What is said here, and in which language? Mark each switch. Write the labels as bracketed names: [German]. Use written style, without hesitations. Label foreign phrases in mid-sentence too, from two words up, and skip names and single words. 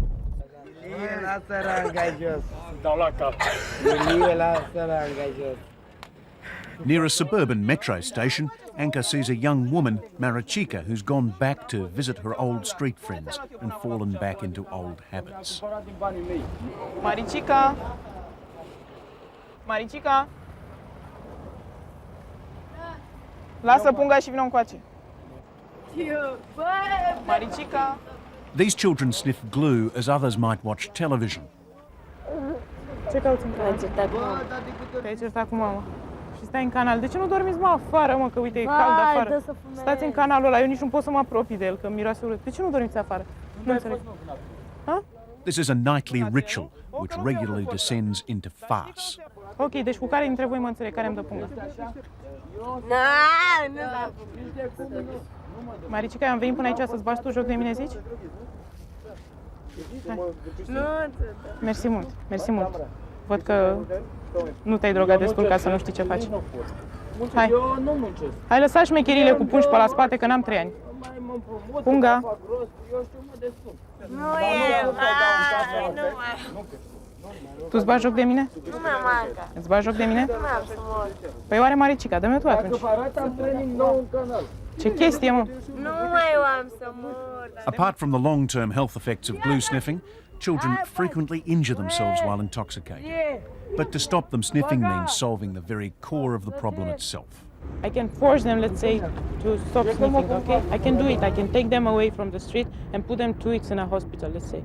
[English] Near a suburban metro station, Anca sees a young woman, Maricica, who's gone back to visit her old street friends and fallen back into old habits. [Romanian] Maricica! Maricica! Lasă punga și vină încoace. Maricica! [English] These children sniff glue as others might watch television. [Romanian] Ce cauți în canal? Te-ai certat cu mama. Și stai în canal. De ce nu dormiți, mă, afară, mă, că uite, e cald afară. Stați în canalul ăla, eu nici nu pot să mă apropii de el, că miroase urât. De ce nu dormiți afară? Nu înțeleg. [English] This is a nightly ritual which regularly descends into farce. [Romanian] Ok, deci cu care dintre voi mă înțeleg, care îmi dă punga? Maricica, eu am venit până aici să-ți bagi tu joc de mine, zici? Hai. Mersi mult, mersi mult. Văd că nu te-ai drogat destul ca să nu știi ce faci. Hai. Hai, lăsa șmecherile cu pungi pe la spate, că n-am 3 ani. Punga. Nu e, nu mai. Tu-ți bagi joc de mine? Nu mai marca. Îți bagi joc de mine? Nu mai am să mor. Păi oare Maricica, dă-mi tu atunci. Ce chestie, mă? Nu mai am să mor. [English] Apart from the long-term health effects of glue sniffing, children frequently injure themselves while intoxicated. But to stop them sniffing means solving the very core of the problem itself. I can force them, let's say, to stop sniffing, okay? I can do it. I can take them away from the street and put them 2 weeks in a hospital, let's say.